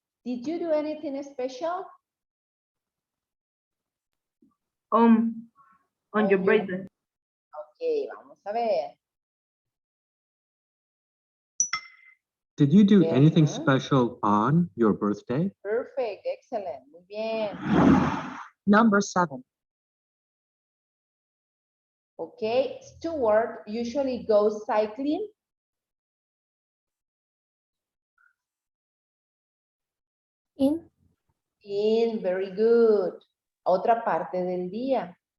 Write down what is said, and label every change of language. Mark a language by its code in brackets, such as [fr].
[en] Did you do anything special? On your your- birthday. [es] Ok, vamos a ver. [en] Did you do Yes, anything ma'am. special on your birthday? Perfect, excellent, [es] muy bien. [en] Number 7. Okay, Stuart usually goes cycling In. in, very good. [es] Otra parte del día.